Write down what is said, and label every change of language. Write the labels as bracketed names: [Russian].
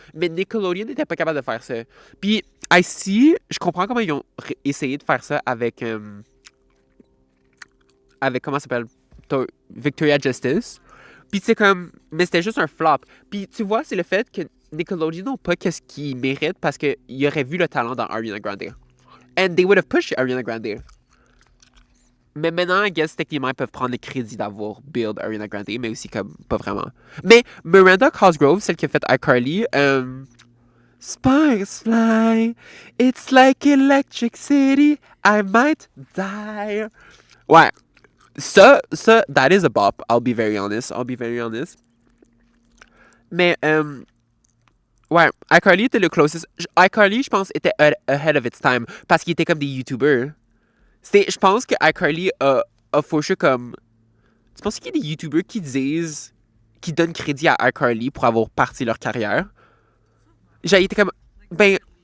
[French] Mais Nickelodeon n'était pas capable de faire ça. Puis [English] I see, [French] je comprends comment ils ont essayé de faire ça avec comment ça s'appelle? Victoria Justice. Puis c'est comme, mais c'était juste un flop. Puis tu vois, c'est le fait que Nickelodeon n'ont pas qu'est-ce qu'ils méritent parce qu'ils auraient vu le talent dans Ariana Grande. [English] And they would have pushed Ariana Grande. [French] Mais maintenant, [English] I guess, [French] techniquement, ils peuvent prendre le crédit d'avoir build Ariana Grande, mais aussi comme, pas vraiment. Mais Miranda Cosgrove, celle qui a fait iCarly, [English] Sparks fly, it's like electric city, I might die. Ouais, ça, that is a bop, I'll be very honest. [French] Mais, ouais, iCarly était le closest. iCarly, je pense, était [English] ahead of its time, [French] parce qu'il était comme des YouTubers. Je pense que iCarly a fauché comme... Tu penses qu'il y a des YouTubers qui donnent crédit à iCarly pour avoir parti leur carrière? Genre, il était comme... Ben...